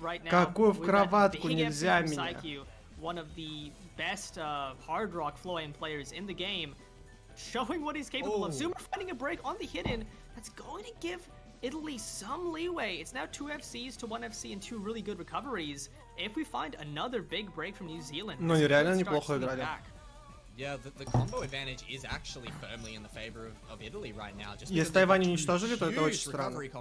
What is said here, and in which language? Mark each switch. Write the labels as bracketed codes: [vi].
[ru] Какую в кроватку нельзя меня? [en] One of the best hard rock flow aim players in the game, showing what he's capable of. Zoomer finding a break on the hidden, that's going to give Italy some leeway. It's now 2 FCs to 1 FC and 2 really good recoveries. If we find another big break from New Zealand, [ru] ну, реально неплохо играли. [en] Yeah, the combo advantage is actually firmly in the favor of Italy right now. [ru] Если Тайвань уничтожили, то это очень странно.